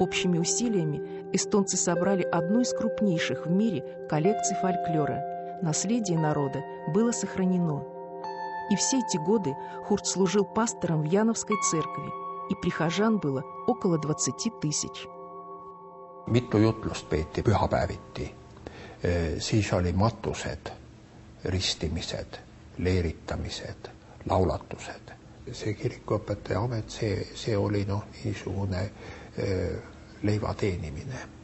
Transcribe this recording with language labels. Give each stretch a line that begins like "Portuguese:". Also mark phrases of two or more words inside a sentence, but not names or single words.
Russian: Общими усилиями эстонцы собрали одну из крупнейших в мире коллекций фольклора. Наследие народа было сохранено. И все эти годы Хурт служил пастором в Яновской церкви, и прихожан было около 20 тысяч.
Estonian: Mitu jutlust peeti pühapäeviti, siis oli matused, ristimised, leeritamised, laulatused. See kirikuõpetaja amet, see oli niisugune leiva teenimine.